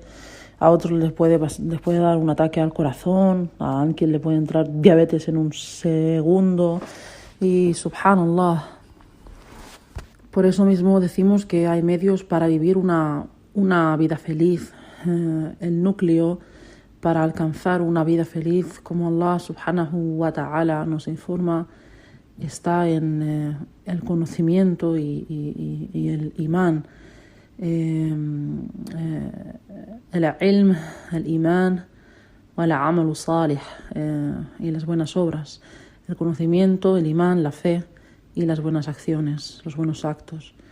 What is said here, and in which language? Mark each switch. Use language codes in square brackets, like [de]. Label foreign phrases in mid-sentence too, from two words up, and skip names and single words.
[es] A otros les puede dar un ataque al corazón, a alguien le puede entrar diabetes en un segundo y subhanallah. Por eso mismo decimos que hay medios para vivir una vida feliz. El núcleo para alcanzar una vida feliz, como [ar] الله سبحانه وتعالى [es] nos informa, está en el conocimiento y el imán. El ilm, el imán, el [ar] عمل صالح, [es] y las buenas obras, el conocimiento, el imán, la fe y las buenas acciones, los buenos actos.